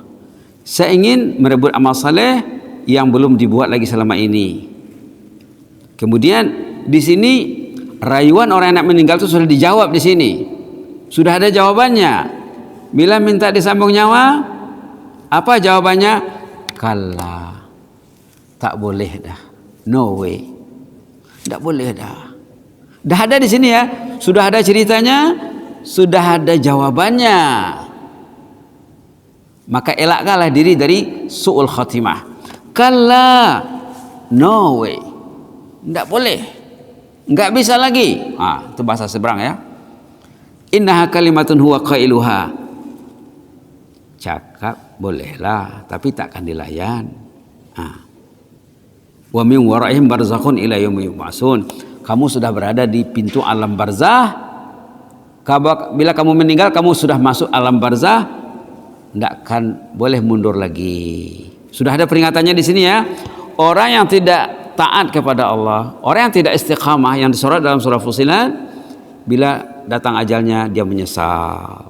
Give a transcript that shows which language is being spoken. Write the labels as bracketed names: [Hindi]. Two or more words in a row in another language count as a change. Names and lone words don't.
[Malay] Saya ingin merebut amal saleh yang belum dibuat lagi selama ini. Kemudian di sini rayuan orang yang nak meninggal itu sudah dijawab di sini. Sudah ada jawabannya. Bila minta disambung nyawa, apa jawabannya? Kalla. Tak boleh dah. [English] No way. [Malay] Tak boleh dah. Dah ada di sini ya. Sudah ada ceritanya, sudah ada jawabannya. Maka elakkanlah diri dari [Arabic] سوء الخاتمة. [English] Kalla, no way, [Malay] tidak boleh, [Indonesian] nggak bisa lagi. [Malay] Itu bahasa seberang ya. [Arabic] إنها كلمة هو قائلها. [Malay] Cakap bolehlah, tapi takkan dilayan. [Arabic] ومن ورائهم برزخ إلى يوم يبعثون. [Malay] Kamu sudah berada di pintu alam barzah. Bila kamu meninggal, kamu sudah masuk alam barzah. Tidak akan boleh mundur lagi. Sudah ada peringatannya di sini ya. Orang yang tidak taat kepada Allah, orang yang tidak istiqamah, yang disorot dalam surah Fussilat, bila datang ajalnya dia menyesal.